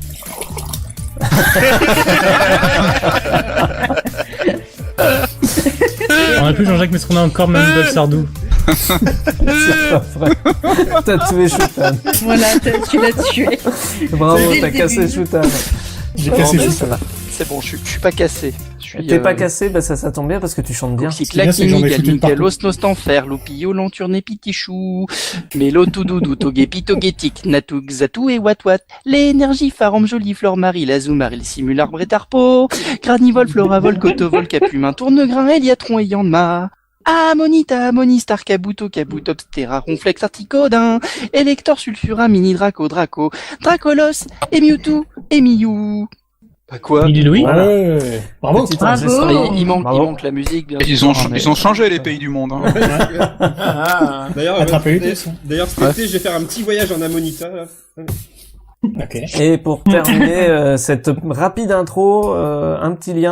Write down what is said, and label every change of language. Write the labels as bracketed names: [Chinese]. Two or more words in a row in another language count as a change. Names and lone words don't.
[French] On a plus Jean-Jacques, mais est-ce qu'on a encore Manuel Sardou? C'est pas vrai. T'as tué Shutan. Voilà, tu l'as tué. Bravo, t'as cassé Shutan. J'ai cassé Shutan. C'est bon, je suis pas cassé. T'es pas cassé, bah ça tombe bien parce que tu chantes bien. Los nostanfer, lopio, lanturne, pitichou, mélo, tout doudou, togepi, togetic, natuk, zatou et wat, l'énergie, faram, jolie, fleur, marie, lazou, maril, simule, arbre et tarpo, granivol, floravol, cotovol, capumin, tournegrain, eliatron et yanma. Ammonita, Ammonistar, Kabuto, Kabutops, Terra, Ronflex, Articodin, Elector, Sulfura, Mini Draco, Dracolos, et Mewtwo, et Miou. Bah quoi? Mini Louis? Voilà. Ouais. Bravo. Il manque la musique, bien sûr. Ils ont changé les pays du monde. Hein. D'ailleurs, cet été, je vais faire un petit voyage en Ammonita. Là. Okay. Et pour terminer cette rapide intro, un petit lien.